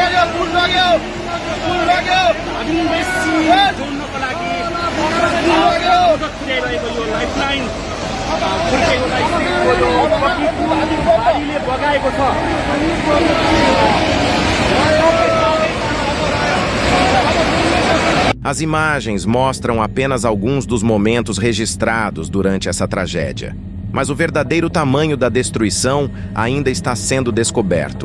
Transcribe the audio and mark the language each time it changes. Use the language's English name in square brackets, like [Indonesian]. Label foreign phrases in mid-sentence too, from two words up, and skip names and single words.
[Nepali] जोड्नको लागि पुर्याइरहेको यो लाइफलाइन बाढीले बगाएको छ [Portuguese] As imagens mostram apenas alguns dos momentos registrados durante essa tragédia. Mas o verdadeiro tamanho da destruição ainda está sendo descoberto.